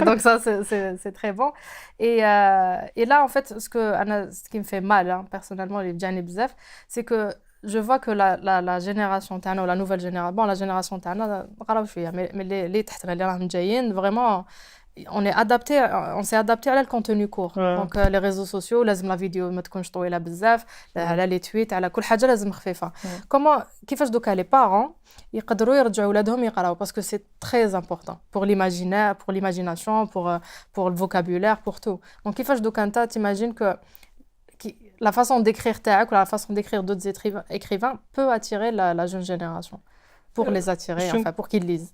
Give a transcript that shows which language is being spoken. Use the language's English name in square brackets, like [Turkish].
[French] Donc ça c'est très bon. Et là en fait ce qui me fait mal hein, personnellement les بجاني بزاف, c'est que je vois que la génération تاعنا ou la nouvelle génération, bon la génération تاعنا [Arabic] نقراو شويه, [French] mais [Arabic] اللي تحتنا اللي راهم جايين [French] vraiment on s'est adapté à le contenu court. Ouais. Donc les réseaux sociaux, [Arabic] لازم [French] la vidéo [Arabic] ما تكونش طويله بزاف, على [French] les tweets, [Arabic] على كل حاجه لازم خفيفه. [French] Comment [Arabic] كيفاش دوكا [French] les parents [Arabic] يقدروا يرجعوا ولادهم يقراو, [French] parce que c'est très important pour l'imaginaire, pour l'imagination, pour le vocabulaire, pour tout. Donc [Arabic] كيفاش دوكا انت [French] t'imagines que la façon d'écrire تاعك ou la façon d'écrire d'autres écrivains peut attirer la jeune génération, pour les attirer, enfin pour qu'ils lisent.